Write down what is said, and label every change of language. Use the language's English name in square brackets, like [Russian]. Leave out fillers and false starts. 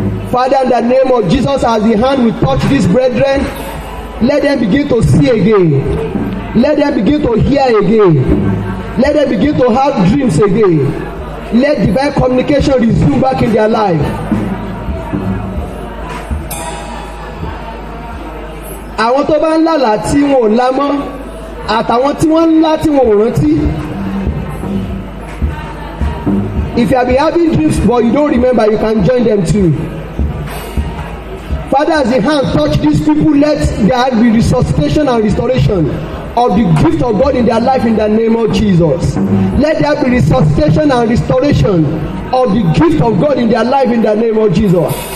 [English] Father, in the name of Jesus, as the hand will touch these brethren, let them begin to see again. Let them begin to hear again. Let them begin to have dreams again. Let divine communication resume back in their life. [Yoruba] Àwọn tó bá ń lálàá tí wọn ò lá mọ́ àtàwọn tí wọ́n ń lá tí wọn ò rántí. [English] If you have been having dreams but you don't remember, you can join them too. Father, as the hand touch these people, let there be resuscitation and restoration of the gift of God in their life in the name of Jesus. Let there be resuscitation and restoration of the gift of God in their life in the name of Jesus.